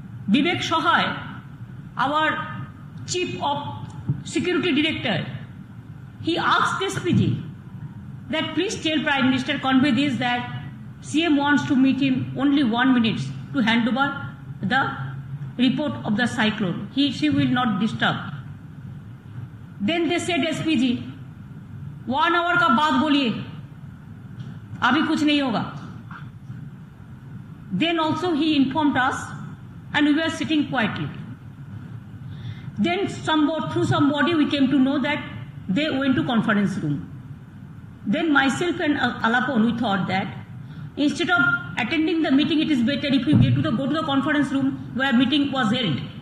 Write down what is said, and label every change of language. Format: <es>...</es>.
<en>Vivek Shohay, our Chief of Security Director, he asked SPG that please tell Prime Minister, convey this, that CM wants to meet him only 1 minute to hand over the report of the cyclone. She will not disturb. Then they said SPG,</en> <hi>1 hour का बाद बोलिए, अभी कुछ नहीं होगा.</hi> <en>Then also he informed us and we were sitting quietly. Then through somebody we came to know that they went to conference room. Then myself and Alapon, we thought that instead of attending the meeting, it is better if we go to the conference room where meeting was held.</en>